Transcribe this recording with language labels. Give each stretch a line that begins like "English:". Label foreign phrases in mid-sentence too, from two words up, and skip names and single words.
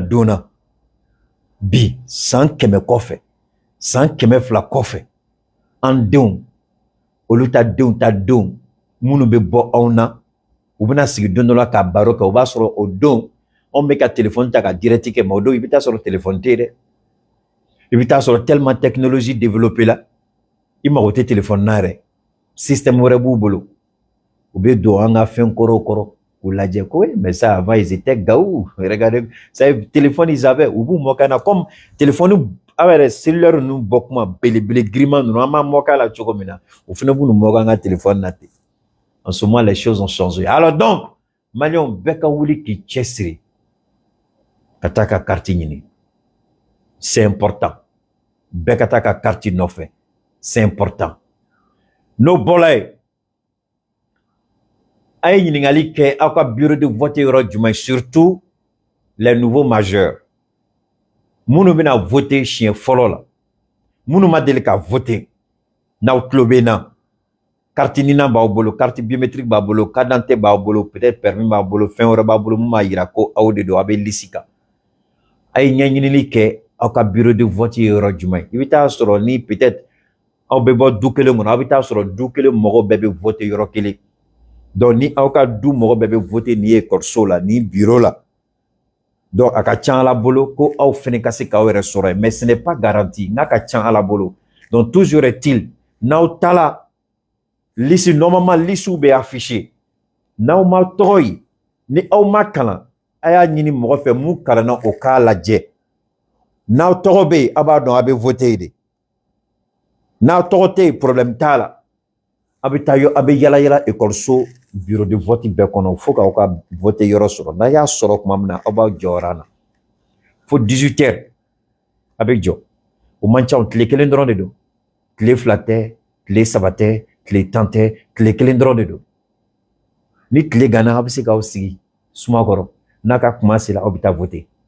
Bambara: don na bi san 100 kɔfɛ san 200 kɔfɛ an denw olu ta denw minnu bɛ bɔ anw na u bɛna sigi don dɔ la ka baro kɛ o b'a sɔrɔ o don anw bɛ ka téléphone ta ka direct kɛ mais o don i bɛ taa sɔrɔ téléphone tɛ yen dɛ i bɛ taa sɔrɔ
French: tellement technologie développée
Bambara: la i mago tɛ téléphone na yɛrɛ système wɛrɛ b'u bolo u bɛ don an ka fɛn kɔrɔw kɔrɔ k'u lajɛ ko
French: mais ça avant ils étaient gaou regardez ça
Bambara: téléphone
French: ils avaient
Bambara: u b'u mɔkɛ na
French: comme téléphone
Bambara: aw yɛrɛ cellulaire ninnu bɔ kuma belebele giriman ninnu an b'a mɔkɛ la cogo min na u fana b'u mɔkɛ an ka téléphone na ten
French: en ce moment les choses ont changé alors donc
Bambara: maliyɛnw bɛɛ ka wuli k'i cɛsiri ka taa ka carte ɲini
French: c'est important
Bambara: bɛɛ ka taa ka carte nɔfɛ
French: c'est important
Bambara: n'o bɔra yen a ye ɲininkali kɛ aw ka
French: bureau de vote
Bambara: yɔrɔ jumɛn
French: surtout les nouveaux majeurs
Bambara: minnu bɛna voter siɲɛ fɔlɔ la minnu ma deli ka voter n'aw tulo bɛ n na carte ɲinan b'aw bolo
French: carte biométrique
Bambara: b'a bolo
French: carte d'identité
Bambara: b'aw bolo
French: peut-être permis
Bambara: b'a bolo fɛn wɛrɛ b'a bolo mun b'a yira ko aw de don aw bɛ liste kan a ye ɲɛɲinili kɛ aw ka
French: bureau de vote
Bambara: yɔrɔ jumɛn i bɛ taa sɔrɔ ni peut-être aw bɛ bɔ du kelen kɔnɔ aw bɛ taa sɔrɔ du kelen mɔgɔw bɛɛ bɛ voter yɔrɔ kelen donc ni aw ka du mɔgɔ bɛɛ bɛ voter ni école la ni bureau la donc a ka ca ala bolo ko aw fana ka se k'aw yɛrɛ sɔrɔ
French: mais ce n'est pas garanti
Bambara: n'a ka ca ala bolo donc
French: toujours est-il
Bambara: n'aw taala liste normalement liste bɛ affiché n'aw ma tɔgɔ ye ni aw ma kalan a y'a ɲini mɔgɔ fɛ mun kalanna o k'a lajɛ n'aw tɔgɔ bɛ yen a b'a dɔn a bɛ voter de n'aw tɔgɔ tɛ yen problème t'a la a bɛ taa a bɛ yala yala
French: école bureau de vote
Bambara: bɛɛ kɔnɔ fo k'aw ka vote yɔrɔ sɔrɔ n'a y'a sɔrɔ tuma min na aw b'aw jɔyɔrɔ na fo 18 heures a bɛ jɔ o man ca tile kelen dɔrɔn de don tile 2 tɛ tile 3 tɛ tile 10 tɛ tile kelen dɔrɔn de don ni tile ganna aw bɛ se k'aw sigi suma kɔrɔ n'a ka kuma sera aw bɛ taa voter